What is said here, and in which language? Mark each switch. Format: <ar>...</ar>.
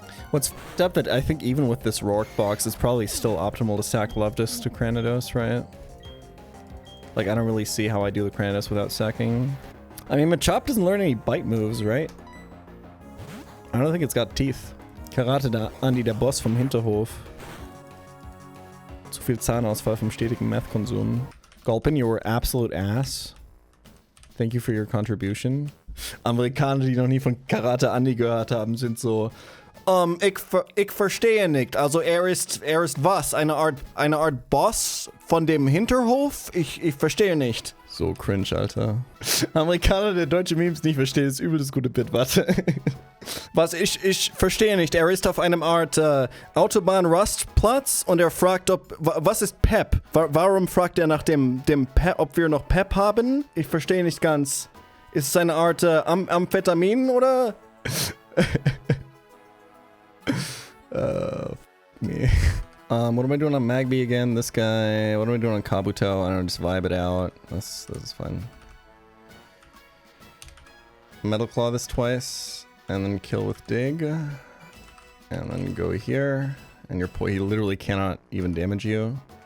<en>What's f***ed up that I think even with this Roark box, it's probably still optimal to sack Lovedust to Cranidos, right? Like, I don't really see how I do the Cranidos without sacking. I mean, Machop doesn't learn any bite moves, right? I don't think it's got teeth.</en> <de>Karate da Andi, der Boss vom Hinterhof. Zu viel Zahnausfall vom stetigen Meth-Konsum.</de> <en>Gulpin, you were absolute ass. Thank you for your contribution.</en> <de>Amerikaner, die noch nie von Karate Andi gehört haben, sind so... ich verstehe nicht. Also er ist was? Eine Art Boss von dem Hinterhof? Ich verstehe nicht. So cringe, Alter. Amerikaner, der deutsche Memes nicht versteht, ist übel das gute Bit, warte. Was? Ich verstehe nicht. Er ist auf einem Art Autobahn-Rustplatz und er fragt, was ist Pep? Warum fragt er nach dem Pep, ob wir noch Pep haben? Ich verstehe nicht ganz. Ist es eine Art Amphetamin, oder?</de> <en>Me. What am I doing on Magby again? This guy. What am I doing on Kabuto? I don't know, just vibe it out. This is fun. Metal Claw this twice, and then kill with Dig, and then go here, and he literally cannot even damage you.</en>